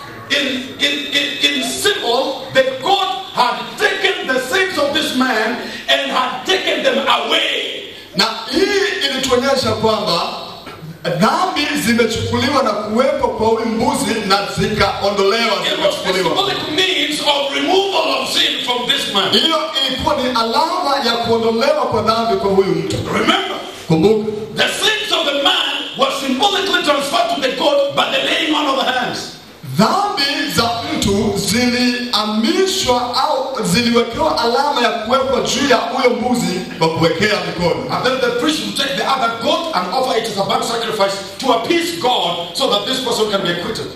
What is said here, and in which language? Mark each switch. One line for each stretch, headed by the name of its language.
English: In symbol, the goat had taken the sins of this man and had taken them away.
Swahili: Na hii ilituonyesha kwamba dhambi zimechukuliwa na kuwepo kwa huyu mbuzi na zikaondolewa,
English: It was a
Swahili: zikachukuliwa.
English: symbolic means of removal of sin from this man.
Swahili: Hiyo ilikuwa ni alama ya kuondolewa kwa dhambi kwa huyu mtu.
English: Remember,
Swahili: Kumbuka,
English: the sins of the man were symbolically transferred to the goat by the laying on of the hands.
Swahili: dhambi za mtu zilihamishwa au ziliwekewa alama ya kuwekwa juu ya huyo mbuzi kwa kuwekea mikono.
English: And then the priest will take the other goat and offer it as a burnt sacrifice to appease God so that this person can be acquitted.